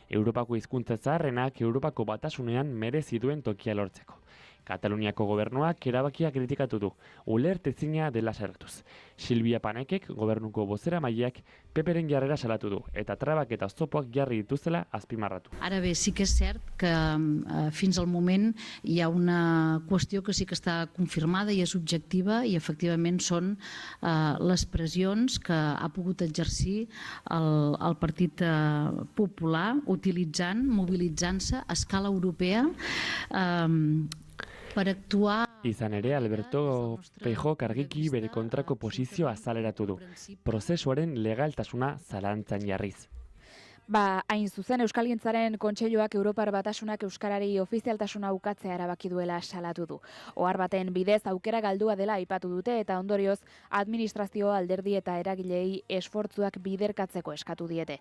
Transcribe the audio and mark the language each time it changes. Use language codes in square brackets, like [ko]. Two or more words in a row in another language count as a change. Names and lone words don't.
[eu] Europako hizkuntza zaharrenak Europako Batasunean merezi duen tokia lortzeko. Kataluniako gobernuak erabakia kritikatu du, ulertezina dela salatuz. Silvia Panekek, gobernuko bozeramaileak, PPren jarrera salatu du, eta trabak eta oztopoak jarri dituztela azpimarratu. [ca] Ara bé, sí que és cert que fins al moment hi ha una qüestió que sí que està confirmada i és objectiva i efectivament són les pressions que ha pogut exercir el Partit Popular mobilitzant-se a escala europea per actuar... [eu] Izan ere, Alberto Feijó argiki bere kontrako posizioa azaleratu du, prozesuaren legaltasuna zalantzan jarriz. Hain zuzen, Euskalgintzaren Kontseiluak Europar Batasunak euskarari ofizialtasuna ukatzea erabaki duela salatu du. Ohar baten bidez aukera galdua dela aipatu dute eta ondorioz administrazio, alderdi eta eragilei esfortzuak biderkatzeko eskatu diete.